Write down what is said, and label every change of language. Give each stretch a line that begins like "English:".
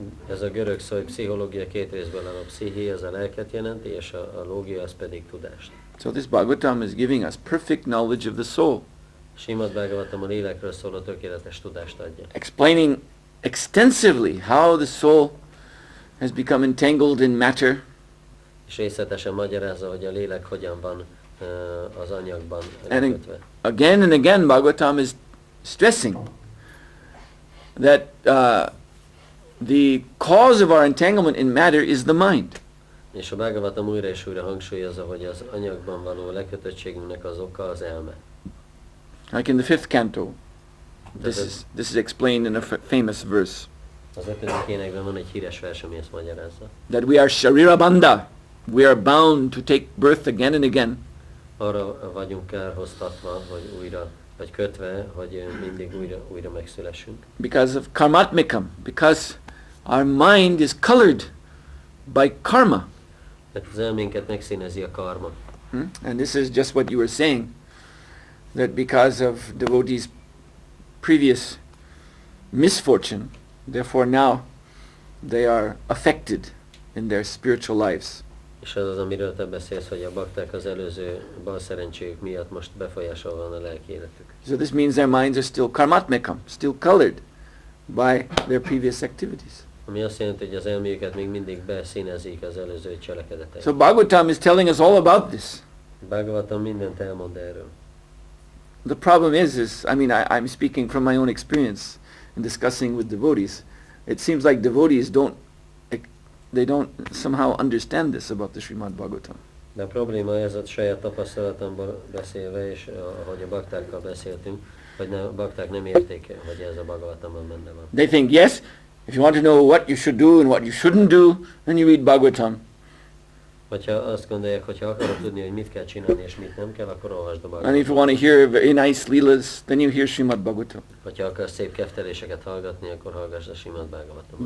Hungarian: Ez a görög szó, hogy pszichológia két részből áll, a psziché az a lelket jelenti, és a lógia az pedig tudást.
English: So this Bhagavatam is giving us perfect knowledge of the soul.
Hungarian: Srimad Bhagavatam a lélekről szóló tökéletes tudást adja.
English: Explaining extensively how the soul has become entangled in matter.
Hungarian: És részletesen magyarázza, hogy a lélek hogyan van az anyagban
English: And
Hungarian: lekötve.
English: again and again Bhagavatam is stressing that the cause of our entanglement in matter is the mind.
Hungarian: És a Bhagavatam újra és újra hangsúlyozza, hogy az anyagban való lekötöttségünknek az oka az elme.
English: Like in the 5th canto, this is explained in a famous verse.
Hungarian: Az 5. énekben van egy híres vers, ami ezt magyarázza.
English: That we are sharirabandha, we are bound to take birth again and again.
Hungarian: Arra vagyunk kárhoztatva, hogy újra, vagy kötve, hogy mindig újra megszülessünk.
English: Because of karmatmikam, because our mind is colored by karma.
Hungarian: Mert az elménket megszínezi a karma.
English: And this is just what you were saying, that because of devotees' previous misfortune, therefore now they are affected in their spiritual lives.
Hungarian: És az az, amiről te beszélsz, hogy a bakták az előző balszerencséjük miatt most befolyásolva van a lelki életük.
English: So this means their minds are still karmatmikam, still colored by their previous activities.
Hungarian: Ami azt jelenti, hogy az elméjüket még mindig beszínezik az előző cselekedetek.
English: So Bhagavatam is telling us all about this.
Hungarian: Bhagavatam mindent elmond erről.
English: The problem is I mean, I'm speaking from my own experience in discussing with devotees. It seems like devotees they don't somehow understand this about the Srimad Bhagavatam.
Hungarian: De a probléma ez, a saját tapasztalatomból beszélve, és ahogy a baktákkal beszéltünk, hogy a bakták nem érték, hogy ez a Bhagavatamban benne van.
English: They think, yes, if you want to know what you should do and what you shouldn't do, then you read Bhagavatam.
Hungarian: Hogyha azt gondolják, hogy ha akarod tudni, hogy mit kell csinálni és mit nem kell, akkor olvasd a
English: And if you want to hear very nice leelas, then you hear Srimad Bhagavatam.
Hungarian: Hogyha akarsz szép kefteléseket hallgatni, akkor hallgass a Srimad Bhagavatamot.